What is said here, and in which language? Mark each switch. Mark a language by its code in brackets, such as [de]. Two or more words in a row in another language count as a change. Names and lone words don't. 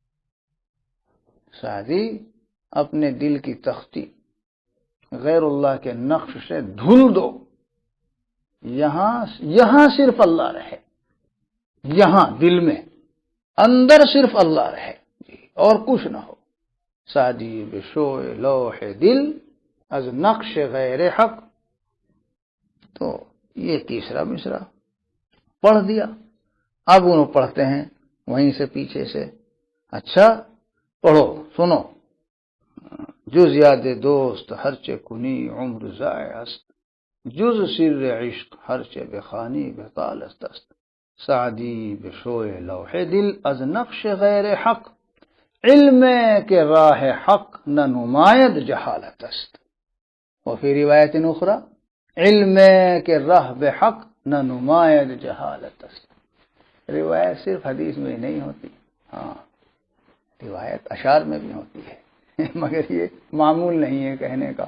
[ur] سعدی اپنے دل کی تختی غیر اللہ کے نقش سے دھل دو، یہاں صرف اللہ رہے، یہاں دل میں اندر صرف اللہ رہے جی، اور کچھ نہ ہو۔ [fa] سعدی بشوء لوح دل از نقش غیر حق، [ur] تو یہ تیسرا مصرع پڑھ دیا۔ اب انہوں پڑھتے ہیں وہیں سے پیچھے سے، اچھا پڑھو سنو، [fa] جز یاد دوست ہر چه کنی عمر ضائع است، جز سر عشق ہر چه بخوانی بطالت است، سعدی بشوء لوح دل از نقش غیر حق، علم کے راہ حق نہ نماید جہالت است۔ [ar] وفی روایت اخری [fa] علم کے راہ بحق نہ نماید جہالت است۔ [ur] روایت صرف حدیث میں نہیں ہوتی، ہاں روایت اشعار میں بھی ہوتی ہے مگر یہ معمول نہیں ہے کہنے کا۔